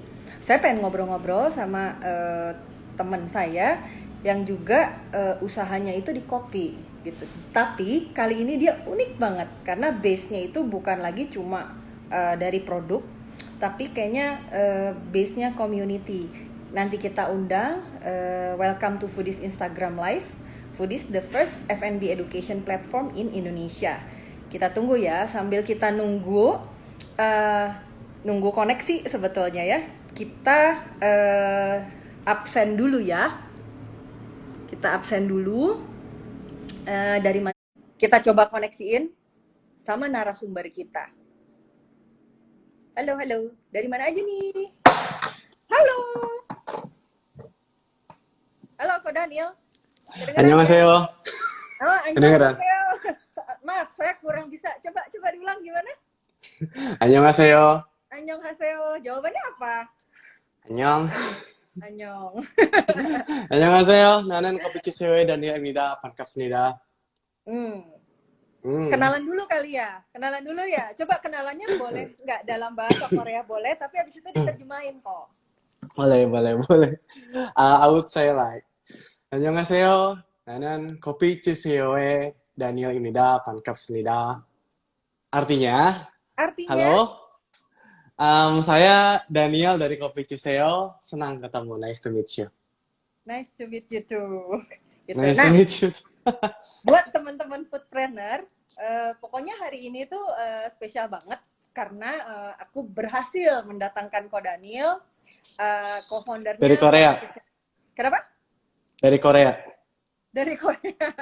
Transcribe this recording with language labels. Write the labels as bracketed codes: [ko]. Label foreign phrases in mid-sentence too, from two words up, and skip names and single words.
[id] Saya pengen ngobrol-ngobrol sama teman saya yang juga usahanya itu di kopi gitu. Tapi kali ini dia unik banget karena base-nya itu bukan lagi cuma dari produk, tapi kayaknya base-nya community. Nanti kita undang, [en] welcome to Foodies Instagram Live. Foodies, the first F&B education platform in Indonesia. [id] Kita tunggu ya, sambil kita nunggu koneksi sebetulnya ya. Kita absen dulu ya. Kita absen dulu. Dari mana? Kita coba koneksiin sama narasumber kita. Halo, halo. Dari mana aja nih? Halo. Halo, Ko Daniel. [ko] Annyeonghaseyo. [id] Oh, annyeonghaseyo. Maaf, saya kurang bisa. Coba diulang gimana? [ko] Annyeonghaseyo. [id] Annyeonghaseyo. Jawabannya apa? [ko] Annyeong. Annyeong. Annyeonghaseyo. 나는 커피치세요의 다니엘입니다. 반갑습니다. [id] Kenalan dulu kali ya. Kenalan dulu ya. Coba kenalannya boleh nggak dalam bahasa Korea boleh, tapi habis itu diterjemahin kok. boleh. [en] I would say like 안녕하세요. [ko] 나는 커피치세요의 다니엘입니다. 반갑습니다. [id] Artinya, halo. Saya Daniel dari Kopi Cuseo. Senang ketemu. [en] Nice to meet you. Nice to meet you too. Gitu. Nice to meet you. [id] Buat teman-teman foodpreneur, pokoknya hari ini tuh spesial banget karena aku berhasil mendatangkan Ko Daniel, co-foundernya Dari Korea. Kenapa? Dari Korea. Dari Korea.